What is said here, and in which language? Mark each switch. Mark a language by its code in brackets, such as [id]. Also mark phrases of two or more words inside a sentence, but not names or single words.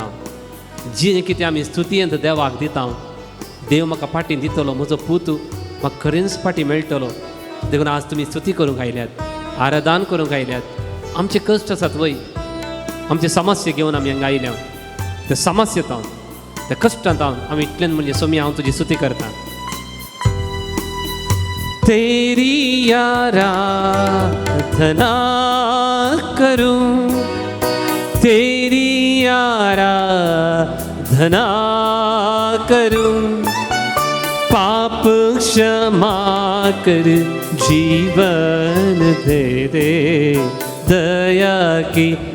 [kok] जी कितें आमी स्तुतयेंत देवाक दिता, देव म्हाका फाटीं दितलो, म्हजो पूत म्हाका खरेंच फाटीं मेळटलो. देखून आज तुमी स्तुती करूंक आयल्यात, आराधन करूंक आयल्यात. आमचे कश्ट आसात वय, आमचे समस्या घेवन आमी हांगा आयल्या. ते समस्येंत त्या कश्टांत आमी इतल्यान म्हणजे सोमी हांव तुजी स्तुती करता. [hi] तेरी आराधना करूं, तेरी आराधना करूं, पाप क्षमा कर जीवन दे दे, दया की